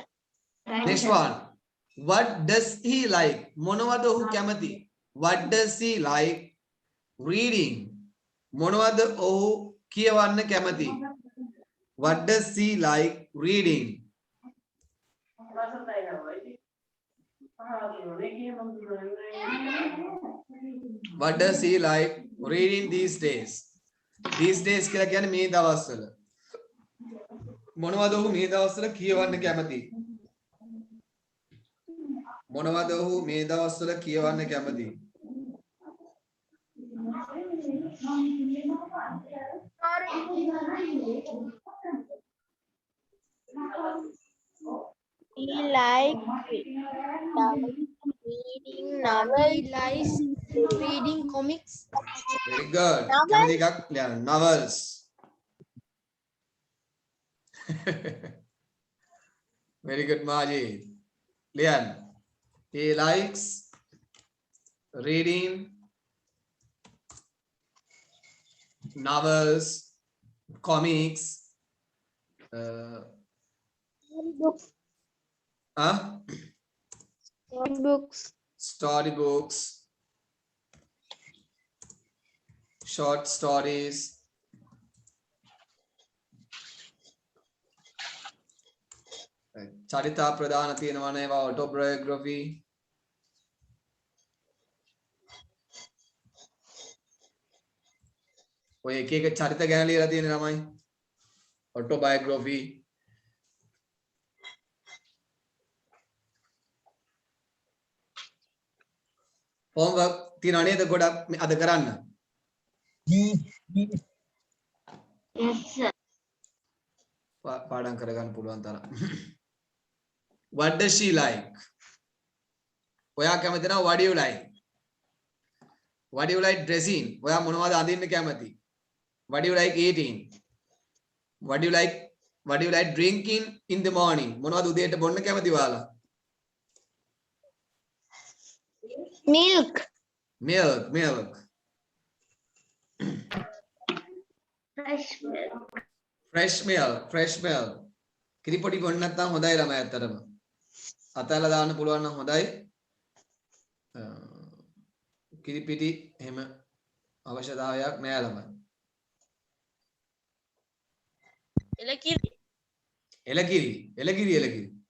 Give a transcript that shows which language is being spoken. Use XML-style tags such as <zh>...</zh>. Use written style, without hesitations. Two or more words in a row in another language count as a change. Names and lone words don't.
<en>Next one. What does he like?</en> <si>මොනවද ඔහු කැමති?</si> <en>What does he like reading?</en> <si>මොනවද ඔහු කියවන්න කැමති?</si> <en>What does he like reading? What does he like reading these days? These days</en> <si>කියලා කියන්නේ මේ දවස්වල. මොනවද ඔහු මේ දවස්වල කියවන්න කැමති? මොනවද ඔහු මේ දවස්වල කියවන්න කැමති?</si> <en>He likes reading novels. He likes reading comics. Very good.</en> <si>කැමති එකක් ලියන්න.</si> <en>Novels. Very good, Majid. Lian. He likes reading novels, comics, Books. Books. Storybooks, short stories.</en> <si>චරිතා ප්‍රධාන තියෙනවනේ ඒවා autobiography. ඔය එක එක චරිත ගැන ලියලා තියෙන ළමයි autobiography. homework තියෙනව නේද ගොඩක් අද කරන්න?</si> <en>Yes, sir.</en> <si>පාඩම් කරගන්න පුළුවන් තරම්.</si> <en>What does she like?</en> <si>ඔයා කැමති නම්</si> <en>what do you like? What do you like dressing?</en> <si>ඔයා මොනවද අඳින්න කැමති?</si> <en>What do you like eating? What do you like drinking in the morning?</en> <si>මොනවද උදේට බොන්න කැමති ඔයාලා?</si> <en>Milk. Milk. Fresh milk.</en> <si>කිරිපොඩි බොන්න නැත්නම් හොඳයි ළමයි ඇත්තටම. අතහැරලා දාන්න පුළුවන් නම් හොඳයි. කිරිපිටි එහෙම අවශ්‍යතාවයක් නෑ ළමයි. එලකිරි.</si>